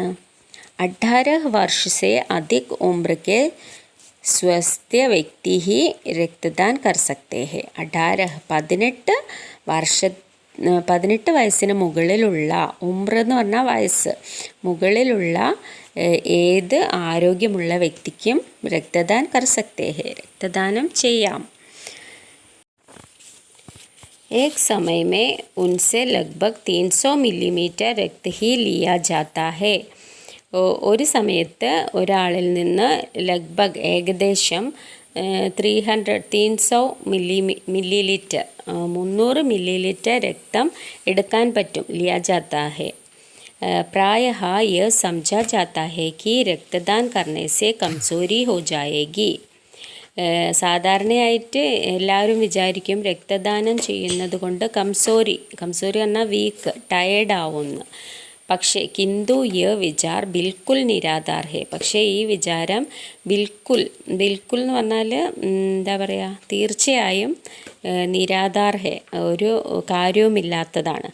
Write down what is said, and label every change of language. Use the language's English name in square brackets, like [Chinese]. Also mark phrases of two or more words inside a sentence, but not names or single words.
[Hindi] 18 वर्ष से अधिक उम्र के स्वस्थ व्यक्ति ही रक्तदान कर सकते हैं. [Malayalam] 18 വർഷം 18 വയസ്സിന് മുകളിലുള്ള, ഉംർ എന്ന് പറഞ്ഞാൽ വയസ്സ്, മുകളിലുള്ള ഏത് ആരോഗ്യമുള്ള വ്യക്തിക്കും [Hindi] रक्तदान कर सकते हैं, [Malayalam] രക്തദാനം ചെയ്യാം. [Hindi] एक समय में उनसे लगभग 300 मिलीमीटर रक्त ही लिया जाता है. [Malayalam] ഒരു സമയത്ത് ഒരാളിൽ നിന്ന് ലഗ്ഭഗ് ഏകദേശം 300 മില്ലിലിറ്റർ 300 മില്ലിലിറ്റർ രക്തം എടുക്കാൻ പറ്റും. [Hindi] लिया जाता है. प्रायः यह समझा जाता है कि रक्तदान करने से कमजोरी हो जाएगी. [Malayalam] സാധാരണയായിട്ട് എല്ലാവരും വിചാരിക്കും രക്തദാനം ചെയ്യുന്നത് കൊണ്ട് കംസോരി പറഞ്ഞാൽ [English] weak, tired [Malayalam] ആവുമെന്ന്. [Hindi] പക്ഷേ किंतु यह विचार बिल्कुल निराधार है. [Malayalam] പക്ഷേ ഈ വിചാരം ബിൽക്കുൽ എന്ന് പറഞ്ഞാൽ എന്താ പറയുക, തീർച്ചയായും [Hindi] निराधार है, [Malayalam] ഒരു കാര്യവുമില്ലാത്തതാണ്.